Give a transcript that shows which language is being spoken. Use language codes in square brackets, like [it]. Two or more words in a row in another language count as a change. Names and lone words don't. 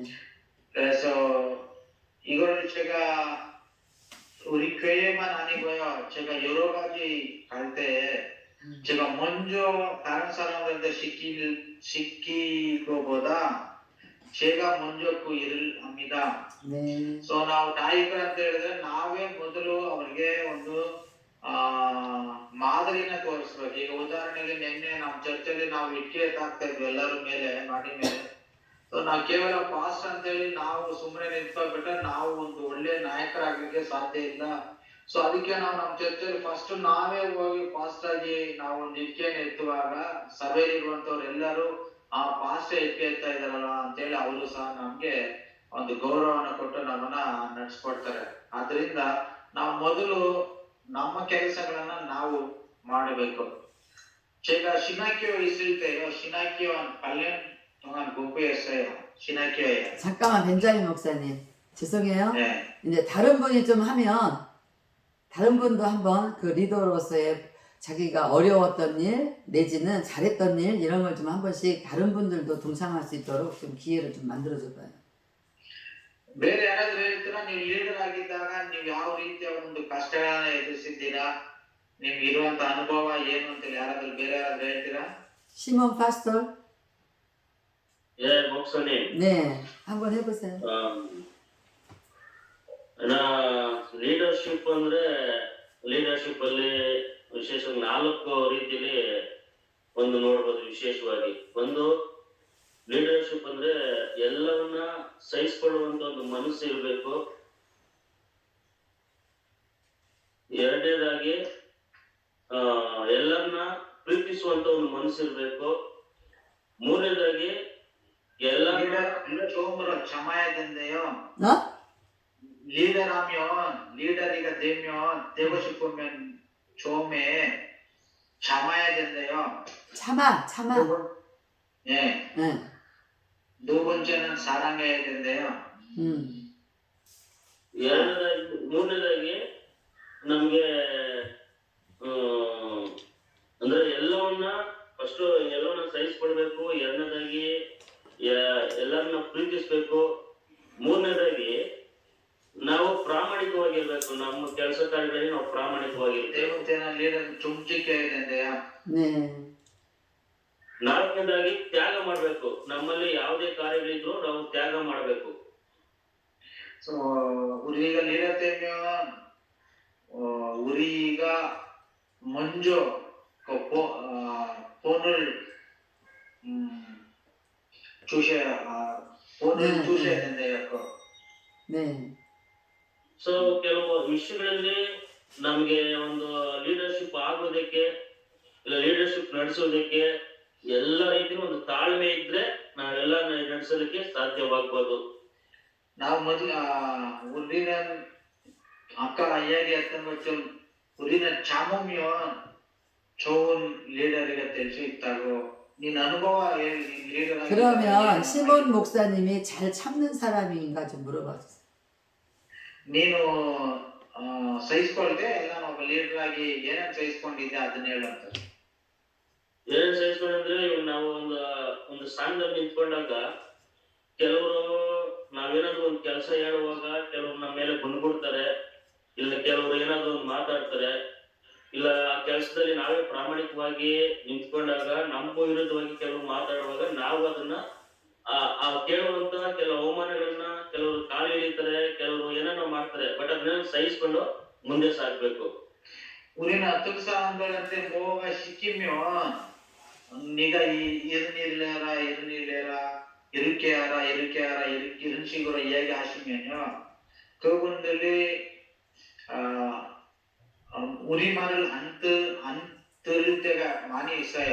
[ko] 그래서 이걸 제가 우리 교회만 아니고요. 제가 여러 가지 갈 때 제가 먼저 다른 사람들한테 시키고보다 제가 먼저 그 일을 합니다. 네. [kn] ಸೊ ನಾವು ನಾಯಕರಂತ ಹೇಳಿದ್ರೆ ನಾವೇ ಮೊದಲು ಅವರಿಗೆ ಒಂದು ಮಾದರಿನ ತೋರಿಸ್ಬೇಕು. ಈಗ ಉದಾಹರಣೆಗೆ ನಿನ್ನೆ ನಮ್ಮ ಚರ್ಚಲ್ಲಿ ನಾವು ಇಟ್ಕೆ ಹಾಕ್ತಾ ಇದ್ವಿ ಎಲ್ಲರ ಮೇಲೆ ಮಾಡಿ ಮೇಲೆ. ಸೊ ನಾವು ಕೇವಲ ಪಾಸ್ಟ್ ಅಂತೇಳಿ ನಾವು ಸುಮ್ಮನೆ ನಿಂತ್ಕೊಂಡ್ಬಿಟ್ರೆ ನಾವು ಒಂದು ಒಳ್ಳೆ ನಾಯಕರಾಗಲಿಕ್ಕೆ ಸಾಧ್ಯ ಇಲ್ಲ. ಸೊ ಅದಕ್ಕೆ ನಾವು ನಮ್ಮ ಚರ್ಚಲ್ಲಿ ಫಸ್ಟ್ ನಾವೇ ಹೋಗಿ ಫಾಸ್ಟ್ ಆಗಿ ನಾವು ಒಂದು ಇಟ್ಕೆಯನ್ನು ಎತ್ತುವಾಗ ಸಭೆಯಲ್ಲಿರುವಂತವ್ರೆಲ್ಲರೂ ಪಾಸ್ಟ್ ಇಟ್ಕೆ ಎತ್ತಾ ಇದಾರಲ್ಲ ಅಂತೇಳಿ ಅವರು ಸಹ ನಮ್ಗೆ ಒಂದು ಗೌರವವನ್ನು ಕೊಟ್ಟು ನಮ್ಮನ್ನ ನಡೆಸ್ಕೊಡ್ತಾರೆ. ಆದ್ರಿಂದ ನಾವು ಮೊದಲು ನಮ್ಮ ಕೆಲಸಗಳನ್ನ ನಾವು ಮಾಡಬೇಕು. [ko] 제가 신학교에 있을 때요, 신학교 한 8년 동안 공부했어요. 신학교에. 잠깐만 벤자민 목사님 죄송해요. 네. 이제 다른 분이 좀 하면 다른 분도 한번 그 리더로서의 자기가 어려웠던 일 내지는 잘했던 일 이런 걸 좀 한 번씩 다른 분들도 동참할 수 있도록 좀 기회를 좀 만들어줘봐요. [kn] ಬೇರೆ ಯಾರಾದ್ರೂ ಹೇಳ್ತೀರಾ ನೀವು ಲೀಡರ್ ಆಗಿದ್ದಾಗ ನೀವು ಯಾವ ರೀತಿಯ ಒಂದು ಕಷ್ಟಗಳನ್ನ ಎದುರಿಸಿದ್ದೀರಾ, ನಿಮ್ಗೆ ಇರುವಂತ ಅನುಭವ ಏನು ಅಂತ ಯಾರಾದ್ರೂ ಬೇರೆ ಯಾರಾದ್ರೂ ಹೇಳ್ತೀರಾ? [ko] 시몬 파스tor. 예, 목사님. 네, 한번 해보세요. [kn] ಲೀಡರ್ಶಿಪ್ ಅಂದ್ರೆ ಲೀಡರ್ಶಿಪ್ ಅಲ್ಲಿ ವಿಶೇಷವಾಗಿ 4 ರೀತಿಯಲ್ಲಿ ಒಂದು ನೋಡಬಹುದು. ವಿಶೇಷವಾಗಿ ಒಂದು ಲೀಡರ್ಶಿಪ್ ಅಂದ್ರೆ ಎಲ್ಲವನ್ನ ಸಹಿಸಿಕೊಳ್ಳುವಂತ ಒಂದು ಮನಸ್ಸು ಇರಬೇಕು. ಎರಡನೇದಾಗಿ ಎಲ್ಲರನ್ನ ಪ್ರೀತಿಸುವಂತ ಒಂದು ಮನಸ್ಸಿರ್ಬೇಕು. ಮೂರನೇದಾಗಿ ಎಲ್ಲ [ko] 리더 처음으로 참아야 된대요. 어? 리더가 되면 되고 싶으면 처음에 참아야 된대요. 참아. 예. 응. 두 번째는 사랑해야 된대요. [kn] ಮೂರನೇದಾಗಿ ನಮ್ಗೆ ಅಂದ್ರೆ ಫಸ್ಟ್ ಎಲ್ಲವನ್ನ ಸಹಿಸ್ಕೊಡ್ಬೇಕು. ಎರಡನೇದಾಗಿ ಎಲ್ಲರನ್ನ ಪ್ರೀತಿಸ್ಬೇಕು. ಮೂರನೇದಾಗಿ ನಾವು ಪ್ರಾಮಾಣಿಕವಾಗಿರ್ಬೇಕು. ನಮ್ಮ ಕೆಲಸ ಕಾರ್ಯಗಳಲ್ಲಿ ನಾವು ಪ್ರಾಮಾಣಿಕವಾಗಿರ್ತೇವೆ. ಲೀಡರ್ ಚುಮ್ಚಿಕೆ ಇದೆಯಾ? ನಾಲ್ಕನೇದಾಗಿ ತ್ಯಾಗ ಮಾಡ್ಬೇಕು. ನಮ್ಮಲ್ಲಿ ಯಾವುದೇ ಕಾರ್ಯಗಳಿದ್ರು ನಾವು ತ್ಯಾಗ ಮಾಡ್ಬೇಕು. [ko] So 우리가 리더 되면 우리가 먼저 그 본을 주셔야 된대요. 네. [kn] ಸೊ ಕೆಲವು ವಿಷಯಗಳಲ್ಲಿ ನಮ್ಗೆ ಒಂದು ಲೀಡರ್ಶಿಪ್ ಆಗೋದಕ್ಕೆ ಇಲ್ಲ ಲೀಡರ್ಶಿಪ್ ನಡೆಸೋದಕ್ಕೆ ಎಲ್ಲ ರೀತಿಯ ಒಂದು ತಾಳ್ಮೆ ಇದ್ರೆ ನಾವೆಲ್ಲ ನಡೆಸೋದಕ್ಕೆ ಸಾಧ್ಯವಾಗ್ಬೋದು. ನಾವು ಮೊದಲು [ko] 우리는 아까 이야기했던 것처럼 우리는 참으면 좋은 리더가 될 수 있다고. 네 ಅನುಭವ 리더가. 그러면 시몬 목사님이 잘 참는 사람인가 좀 물어봐 주세요. [kn] ನೀನು ಸಹಿಸ್ಕೊಳ್ದೆ ಎಲ್ಲ ಒಬ್ಬ ಲೀಡರ್ ಆಗಿ ಏನೇನು ಸಹಿಸ್ಕೊಂಡಿದ್ದೆ ಅದನ್ನ ಹೇಳಂತ. ಏನೇನು ಸಹಿಸ್ಕೊಂಡ್ರೆ ಇವಾಗ ನಾವು ಒಂದು ಸ್ಥಾನದಲ್ಲಿ ನಿಂತ್ಕೊಂಡಾಗ ಕೆಲವರು ನಾವೇನಾದ್ರು ಒಂದು ಕೆಲಸ ಹೇಳುವಾಗ ಕೆಲವರು ನಮ್ಮ ಮೇಲೆ ಗುಣಗುಡ್ತಾರೆ, ಇಲ್ಲ ಕೆಲವರು ಏನಾದ್ರು ಒಂದು ಮಾತಾಡ್ತಾರೆ, ಇಲ್ಲ ಆ ಕೆಲಸದಲ್ಲಿ ನಾವೇ ಪ್ರಾಮಾಣಿಕವಾಗಿ ನಿಂತ್ಕೊಂಡಾಗ ನಮಗೂ ವಿರುದ್ಧವಾಗಿ ಕೆಲವರು ಮಾತಾಡುವಾಗ ನಾವು ಅದನ್ನ ಆ ಕೇಳುವಂತ ಕೆಲವು ಅವಮಾನಗಳನ್ನ ಕೆಲವರು ಕಾಲು ಎಳಿತಾರೆ, ಕೆಲವರು ಏನೇನೋ ಮಾಡ್ತಾರೆ. ಬಟ್ ಅದನ್ನ ಸಹಿಸ್ಕೊಂಡು ಮುಂದೆ ಸಾಗ್ಬೇಕು. [ko] 우리는 어떤 사람들한테 뭐가 시키면 네가 이런 일을 해라 이렇게 하라 이런 식으로 이야기하시면요, 그분들이 우리 말을 안 들을 때가 많이 있어요.